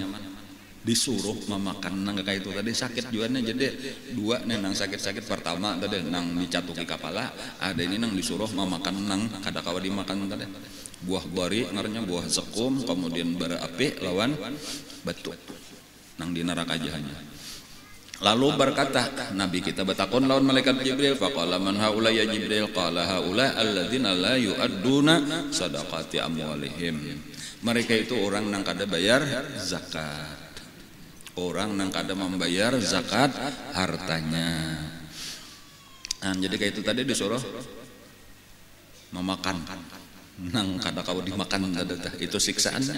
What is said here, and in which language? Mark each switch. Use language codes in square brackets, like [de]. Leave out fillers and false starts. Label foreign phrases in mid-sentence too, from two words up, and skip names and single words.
[bjn] Disuruh memakan nang kayak itu tadi sakit juga nih jadi dua nih nang sakit pertama tadi nang dicatuki kepala ada ini nang disuruh memakan nang kada kawa dimakan tadi buah bari ngarannya buah zakum kemudian bara api lawan batu nang di neraka jahanam. Lalu berkata Nabi kita bertakon lawan malaikat Jibril [ar] فقال من هؤلاء يا جبريل قال هؤلاء الذين لا يؤدون صدقات أموالهم. [bjn] Mereka itu orang nang kada bayar zakat. Orang nang kada membayar zakat hartanya. Nah, jadi kayak itu tadi disuruh memakan nang kada kau dimakan itu siksaannya.